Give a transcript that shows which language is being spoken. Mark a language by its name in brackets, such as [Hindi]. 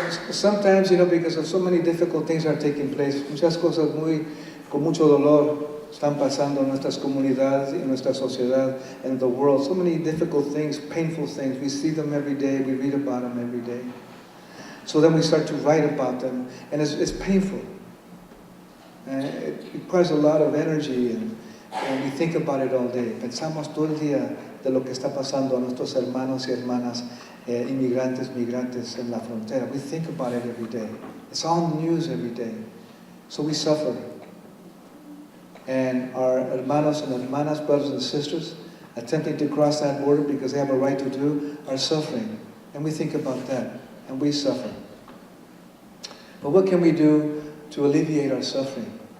[English] Sometimes, because of so many difficult things are taking place, [Spanish] muchas cosas con mucho dolor están pasando en nuestras comunidades, en nuestra sociedad, [English] and the world. So many difficult things, painful things. We see them every day. We read about them every day. So then we start to write about them, and it's painful. And it requires a lot of energy, and we think about it all day. [Spanish] Pensamos todo el día de lo que está pasando a nuestros hermanos y hermanas inmigrantes, migrantes en la frontera. [English] We think about it every day. It's on the news every day. So we suffer. And our hermanos and hermanas, brothers and sisters, attempting to cross that border because they have a right to do, are suffering. And we think about that, and we suffer. But what can we do to alleviate our suffering?